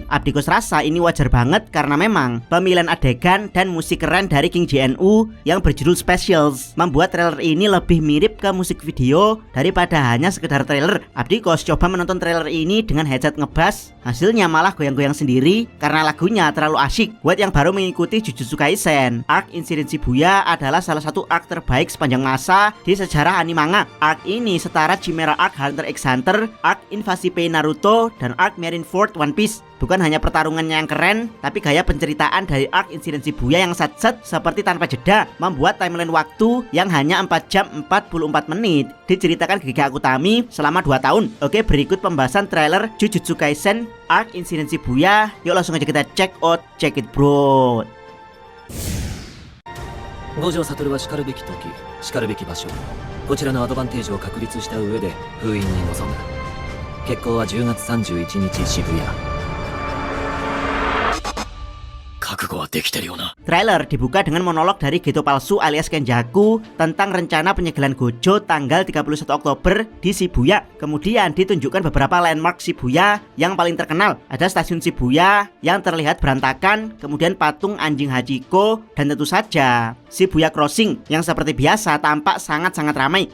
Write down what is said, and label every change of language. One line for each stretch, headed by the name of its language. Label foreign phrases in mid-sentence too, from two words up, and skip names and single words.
Indonesian: Abdikos rasa ini wajar banget karena memang pemilihan adegan dan musik keren dari King JNU yang berjudul Specials membuat trailer ini lebih mirip ke musik video daripada hanya sekedar trailer. Abdikos coba menonton trailer ini dengan headset ngebass, hasilnya malah goyang-goyang sendiri karena lagunya terlalu asyik. Buat yang baru mengikuti Jujutsu Kaisen, ARC Insiden Shibuya adalah salah satu arc terbaik sepanjang masa di sejarah anime manga. Arc ini setara Chimera Arc Hunter x Hunter, Arc Invasi Pain Naruto, dan Arc Marineford One Piece. Bukan hanya pertarungannya yang keren, tapi gaya penceritaan dari ARC Insiden Shibuya yang sat-sat seperti tanpa jeda membuat timeline waktu yang hanya 4 jam 44 menit diceritakan Gege Akutami selama 2 tahun. Oke, berikut pembahasan trailer Jujutsu Kaisen ARC Insiden Shibuya. Yuk langsung aja kita
English: check it
Indonesian: bro.
Japanese: 五条悟はしかるべき時、しかるべき場所、こちらのアドバンテージを確立した上で封印に臨む。決行は10月31日渋谷。覚悟はできてるよな。
Indonesian: Trailer dibuka dengan monolog dari Geto Palsu alias Kenjaku tentang rencana penyegelan Gojo tanggal 31 Oktober di Shibuya. Kemudian ditunjukkan beberapa landmark Shibuya yang paling terkenal. Ada stasiun Shibuya yang terlihat berantakan, kemudian patung anjing Hachiko, dan tentu saja Shibuya Crossing yang seperti biasa tampak sangat-sangat ramai.